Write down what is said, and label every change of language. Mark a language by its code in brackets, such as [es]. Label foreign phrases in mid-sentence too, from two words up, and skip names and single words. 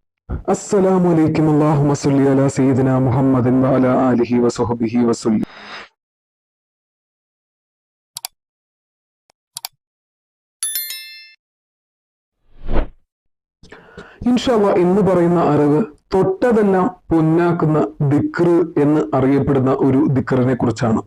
[ar] السلام عليكم اللهم صل على سيدنا محمد وعلى آله وصحبه وسلم. [ml] ഇൻഷാല്ലാ ഇന്ന് പറയുന്ന അറിവ് തൊട്ടതെല്ലാം പൊന്നാക്കുന്ന ദിക്റ് എന്ന് അറിയപ്പെടുന്ന ഒരു ദിക്റിനെ കുറിച്ചാണ്.